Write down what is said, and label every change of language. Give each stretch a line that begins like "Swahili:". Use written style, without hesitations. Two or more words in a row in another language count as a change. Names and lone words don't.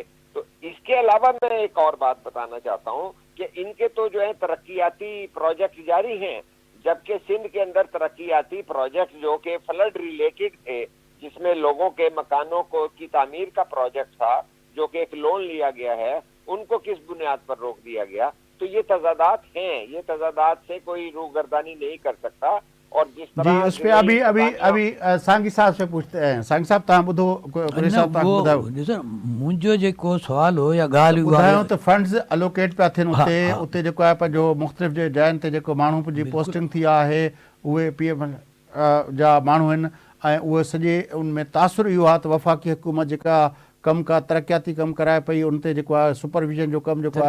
Urdu: تو اس کے علاوہ میں ایک اور بات بتانا چاہتا ہوں کہ ان کے تو جو ہے ترقیاتی پروجیکٹ جاری ہیں، جبکہ سندھ کے اندر ترقیاتی پروجیکٹ جو کہ فلڈ ریلیٹڈ تھے، جس میں لوگوں کے مکانوں کو کی تعمیر کا پروجیکٹ تھا جو کہ ایک لون لیا گیا ہے، ان کو کس بنیاد پر روک دیا گیا؟ تو یہ تضادات ہیں، یہ تضادات سے کوئی روگردانی نہیں کر سکتا. اور جس جی طرح اس پہ ابھی سانگی صاحب سے پوچھتے ہیں.
Sindhi: سانگی صاحب تव्हां ॿुधो गुरे साहब तव्हां ॿुधायो ॾिसो मुंहिंजो जेको सुवाल हो या ॻाल्हि हुई ॿुधायो त
English: funds allocate
Sindhi: पिया थियनि उते उते जेको आहे पंहिंजो मुख़्तलिफ़ जे जॻहियुनि ते जेको माण्हू जी पोस्टिंग थी आहे उहे PM जा माण्हू आहिनि ऐं उहे सॼे उन में तासुर इहो आहे त वफ़ाक़ी हुकूमत जेका कमु का तरक़ियाती कमु कराए पई उन ते जेको आहे सुपरविजन जो कमु जेको आहे